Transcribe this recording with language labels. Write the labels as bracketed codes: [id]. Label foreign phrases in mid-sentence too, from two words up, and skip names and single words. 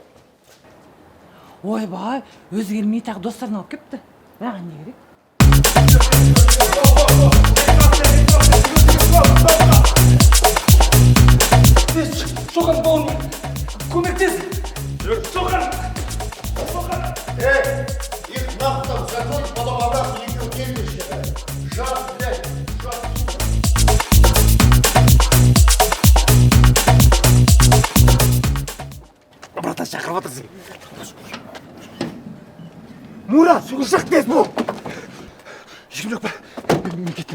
[kk] Ойбай, өзі келмей тағы достарын алып кепті. Маған не керек? Шоқан бауырым, көмектес! Шоқан! [ru] Их нахуй там закрой, потом обратно [kk] екеуі келмеші. Жат, блядь, жат. Брата шақырып отырсың. Мура, шақ тез бол. Ешкім жоқ па? Мен кеттім.